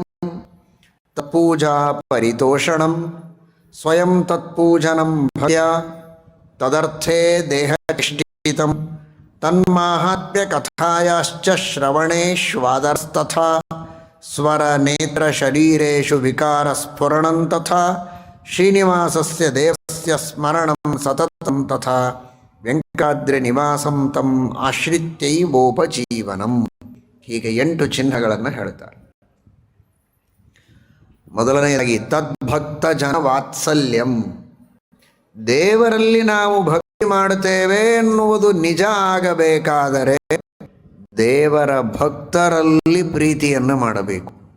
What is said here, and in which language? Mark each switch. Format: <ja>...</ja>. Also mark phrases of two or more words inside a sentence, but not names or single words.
<sa>ತತ್ಪೂಜಾ ಪರಿತೋಷಣಂ ಸ್ವಯಂ ತತ್ಪೂಜನಂ ಭಕ್ತ್ಯಾ ತದರ್ಥೇ ದೇಹಚಿಷ್ಟಿತಂ ತನ್ಮಾಹಾತ್ಮ್ಯ ಕಥಾಯಾಶ್ಚ ಶ್ರವಣೇಶ್ವಾದರಸ್ತಥಾ ಸ್ವರ ನೇತ್ರ ಶರೀರೇಷು ವಿಕಾರ ಸ್ಫುರಣಂ ತಥಾ ಶ್ರೀನಿವಾಸಸ್ಯ ದೇವಸ್ಯ ಸ್ಮರಣಂ ಸತತಂ ತಥಾ ವೆಂಕಟಾದ್ರಿ ನಿವಾಸಂ ತಂ ಆಶ್ರಿತ್ಯೈವೋಪಜೀವನಂ.</sa> <kn>ಹೀಗೆ 8 ಚಿಹ್ನೆಗಳನ್ನು ಹೇಳ್ತಾರೆ. ಮೊದಲನೆಯದಾಗಿ</kn> <sa>ತದ್ಭಕ್ತ ಜನ ವಾತ್ಸಲ್ಯಂ.</sa> <kn>ದೇವರಲ್ಲಿ ನಾವು ಭಕ್ತಿ ಮಾಡುತ್ತೇವೆ ಎನ್ನುವುದು ನಿಜ ಆಗಬೇಕಾದರೆ ದೇವರ ಭಕ್ತರಲ್ಲಿ ಪ್ರೀತಿಯನ್ನು ಮಾಡಬೇಕು.</kn>